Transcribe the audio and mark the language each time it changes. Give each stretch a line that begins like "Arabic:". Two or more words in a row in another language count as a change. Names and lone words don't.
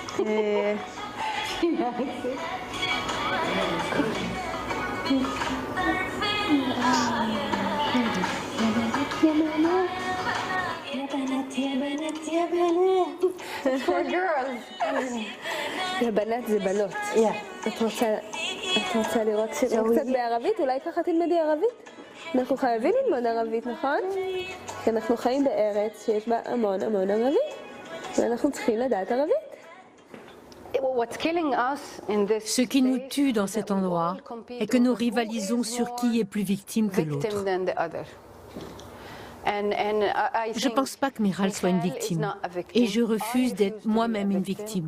English: For girls.
Hebrew: הבנת זה בנות. את רוצה לראות שירים קצת בערבית? אולי ככה תלמדי ערבית? אנחנו חייבים ללמוד ערבית, נכון? כי אנחנו חיים בארץ שיש בה המון המון ערבית, ואנחנו צריכים לדעת ערבית.
French: Ce qui nous tue dans cet endroit est que nous rivalisons sur qui est plus victime que l'autre. Je ne pense pas que Michal soit une victime, et je refuse d'être moi-même une victime.